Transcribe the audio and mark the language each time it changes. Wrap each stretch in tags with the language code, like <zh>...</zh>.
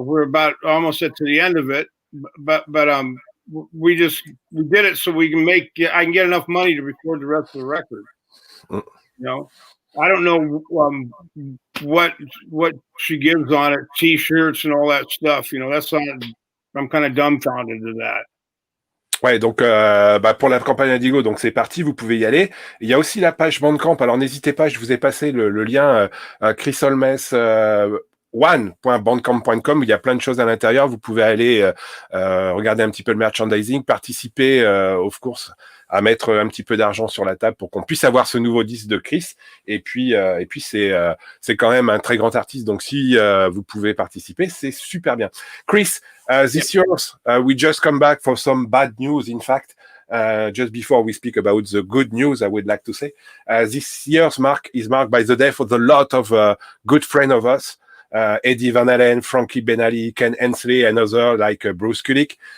<en>We're about almost at the end of it, but we did it so we can I can get enough money to record the rest of the record. You know, I don't know what she gives on it, T-shirts and all that stuff. You know, that's not. I'm kind of dumbfounded to that.</en> <fr>Ouais, donc pour la campagne Indigo, donc c'est parti, vous pouvez y aller. Il y a aussi la page Bandcamp, alors n'hésitez pas, je vous ai passé le lien Chris Holmes one.bandcamp.com, il y a plein de choses à l'intérieur, vous pouvez aller regarder un petit peu le merchandising, participer</fr> <en>of course</en> <fr>à mettre un petit peu d'argent sur la table pour qu'on puisse avoir ce nouveau disque de Chris, et puis c'est quand même un très grand artiste, donc si vous pouvez participer, c'est super bien.</fr> <en>Chris, this year's, we just come back for some bad news. In fact, just before we speak about the good news, I would like to say this year's is marked by the death of a lot of good friends of us, Eddie Van Halen, Frankie Benali, Ken Hensley, and others like Bruce Kulick.</en>